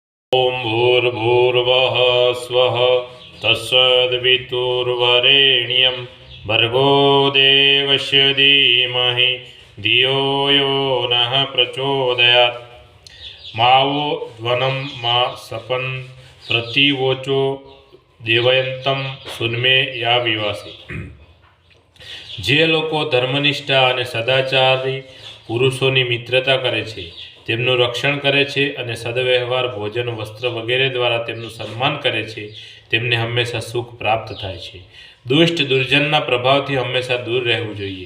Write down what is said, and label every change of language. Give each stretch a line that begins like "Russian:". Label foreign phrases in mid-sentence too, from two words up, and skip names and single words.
Sanskrit: ओम भूर्भुवः स्वः तत्सवितुर्वरेण्यं भर्गो देवस्य धीमहि धियो यो नः प्रचोदयात्। मावो ध्वनं मा सपन प्रतिवोचो देवयंतम सुन्मे या विवासी।
Gujarati: જે લોકો ધર્મનિષ્ઠા અને સદાચારી પુરુષોની મિત્રતા કરે છે, તેમનું રક્ષણ કરે છે અને સદવ્યવહાર, ભોજન, વસ્ત્ર વગેરે દ્વારા તેમનું સન્માન કરે છે, તેમને હંમેશા સુખ પ્રાપ્ત થાય છે. દુષ્ટ દુર્જનના પ્રભાવથી હંમેશા દૂર રહેવું જોઈએ.